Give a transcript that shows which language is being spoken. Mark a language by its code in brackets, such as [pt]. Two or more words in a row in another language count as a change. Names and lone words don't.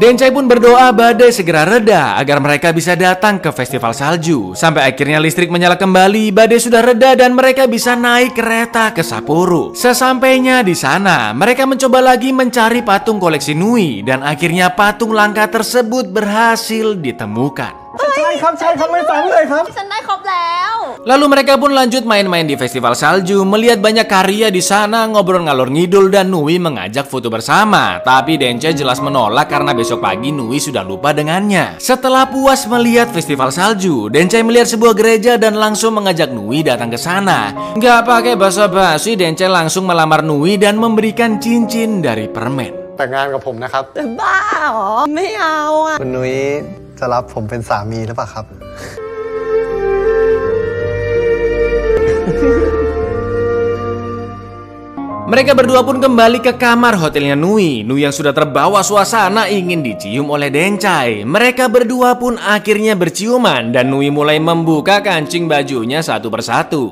[id] Dencai pun berdoa badai segera reda agar mereka bisa datang ke festival salju. Sampai akhirnya listrik menyala kembali, badai sudah reda dan mereka bisa naik kereta ke Sapporo. Sesampainya di sana, mereka mencoba lagi mencari patung koleksi Nui. Dan akhirnya patung langka tersebut berhasil ditemukan. [th] ใช่ครับไม่ฟังเลยครับ ฉันได้ครบแล้ว [id] Lalu mereka pun lanjut main-main di festival salju, melihat banyak karya di sana, ngobrol ngalor ngidul dan Nui mengajak foto bersama. Tapi Dencai jelas menolak karena besok pagi Nui sudah lupa dengannya. Setelah puas melihat festival salju, Dencai melihat sebuah gereja dan langsung mengajak Nui datang ke sana. Nggak pakai basa-basi, Dencai langsung melamar Nui dan memberikan cincin dari permen. [th] แต่งงานกับผมนะครับ บ้าเหรอไม่เอาอ่ะ คุณนุ้ยจะรับผมเป็นสามีหรือเปล่าครับ [id] Mereka berdua pun kembali ke kamar hotelnya Nui. Nui yang sudah terbawa suasana ingin dicium oleh Dencai. Mereka berdua pun akhirnya berciuman dan Nui mulai membuka kancing bajunya satu persatu.